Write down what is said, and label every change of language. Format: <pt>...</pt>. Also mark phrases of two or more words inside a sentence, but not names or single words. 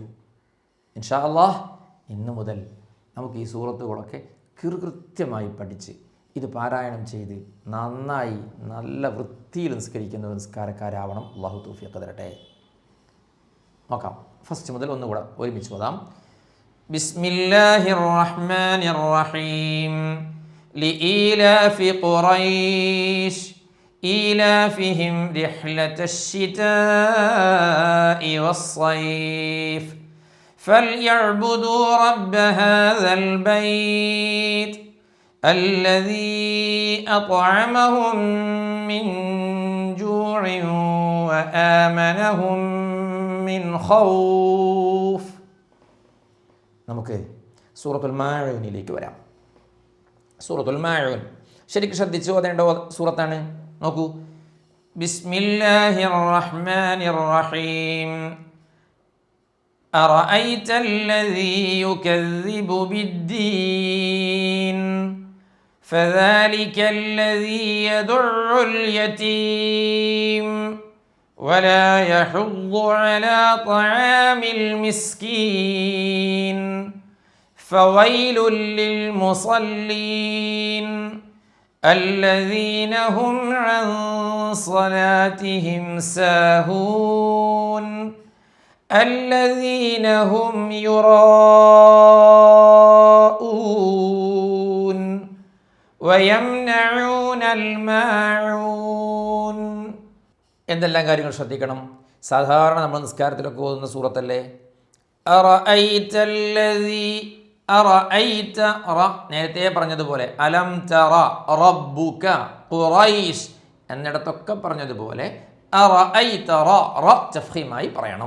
<ar>إن شاء الله</ar> <ml>ഇന്നു മുതൽ നമുക്ക് ഈ സൂറത്തുകളൊക്കെ കൃത്യമായി പഠിച്ച് ഇത് പാരായണം ചെയ്ത് നന്നായി നല്ല വൃത്തിയിൽ നിസ്കരിക്കുന്ന നിസ്കാരക്കാരാവണം. അല്ലാഹു തൗഫീഖ് തരട്ടെ. നോക്കാം, ഫസ്റ്റ് മുതൽ ഒന്നുകൂടെ ഒരുമിച്ച് ഓതാം.</ml> <ar>بسم الله الرحمن الرحيم. لإيلاف قريش إيلافهم رحلة الشتاء والصيف فليعبدوا رب هذا البيت الذي أطعمهم من جوع وآمنهم من خوف.</ar> <ml>നമുക്ക് സൂറത്തുൽ മാഊനിലേക്ക് വരാം. സൂറത്തുൽ മാഊൻ ശരിക്കും ശ്രദ്ധിച്ച് ഓതേണ്ട സൂറത്താണ്. നോക്കൂ,</ml> <ar>بسم الله الرحمن الرحيم. أرأيت الذي يكذب بالدين فذلك الذي يدع اليتيم ولا يحض على طعام المسكين فويل للمصلين الذين هم عن صلاتهم ساهون الذين هم يراءون ويمنعون الماعون.</ar> <ml>എന്തെല്ലാം കാര്യങ്ങൾ ശ്രദ്ധിക്കണം. സാധാരണ നമ്മൾ നിസ്കാരത്തിലൊക്കെ ഓതുന്ന സൂറത്തല്ലേ. അറഅയ്തല്ലദീ അറഅയ്ത റ നേരത്തെ പറഞ്ഞതുപോലെ</ml> <ar>ألم تر ربك</ar> <ml>ഖുറൈശ് എന്നിടത്തൊക്കെ പറഞ്ഞതുപോലെ അറഅയ്ത റ തഫ്ഖീമായി പറയണം.</ml>